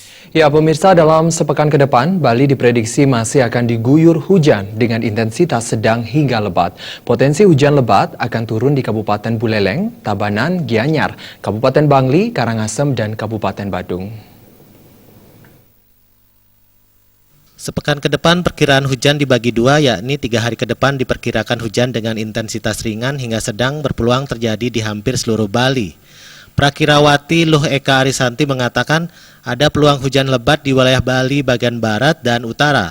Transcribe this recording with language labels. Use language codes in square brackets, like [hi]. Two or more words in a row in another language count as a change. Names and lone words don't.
[id] Ya, pemirsa, dalam sepekan ke depan, Bali diprediksi masih akan diguyur hujan dengan intensitas sedang hingga lebat. Potensi hujan lebat akan turun di Kabupaten Buleleng, Tabanan, Gianyar, Kabupaten Bangli, Karangasem, dan Kabupaten Badung. Sepekan ke depan perkiraan hujan dibagi dua, yakni 3 hari ke depan diperkirakan hujan dengan intensitas ringan hingga sedang berpeluang terjadi di hampir seluruh Bali. Prakirawati Luh Eka Arisanti mengatakan ada peluang hujan lebat di wilayah Bali bagian barat dan utara.